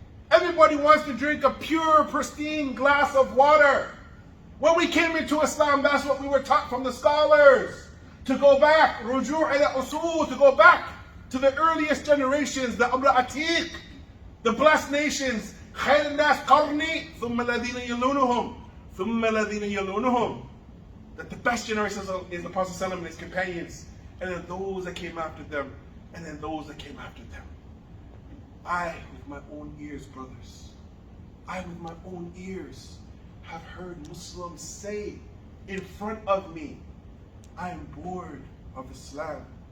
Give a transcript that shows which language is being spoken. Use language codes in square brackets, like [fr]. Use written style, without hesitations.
[en] Everybody wants to drink a pure, pristine glass of water. When we came into Islam, that's what we were taught from the scholars. To go back, [ar] rujur' ila usul, [en] to go back to the earliest generations, the Amr Atiq, the blessed nations. [ar] خير الناس قرني ثم الذين يلونهم ثم الذين يلونهم. [en] That the best generation is the Prophet ﷺ and his companions, and then those that came after them, and then those that came after them. I, with my own ears, brothers, I, with my own ears, have heard Muslims say in front of me, I am bored of Islam.